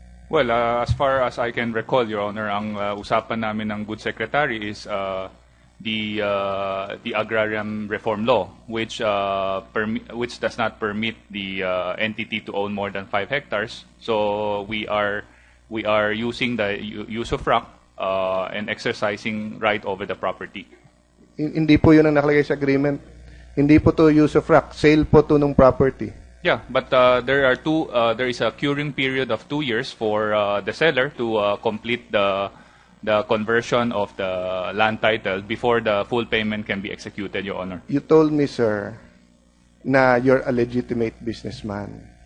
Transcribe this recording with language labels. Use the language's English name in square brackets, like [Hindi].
[English] Well, as far as I can recall, Your Honor, [Filipino] ang usapan namin ng [English] good secretary is the agrarian reform law, which does not permit the entity to own more than 5 hectares. So we are using the use of frac and exercising right over the property. [Filipino] Hindi po yun ang nakalagay sa agreement. Hindi po to use of frac. Sale po to ng property. [English] Yeah, but there is a curing period of 2 years for the seller to complete the conversion of the land title before the full payment can be executed, Your Honor. You told me, sir, na you're a legitimate businessman.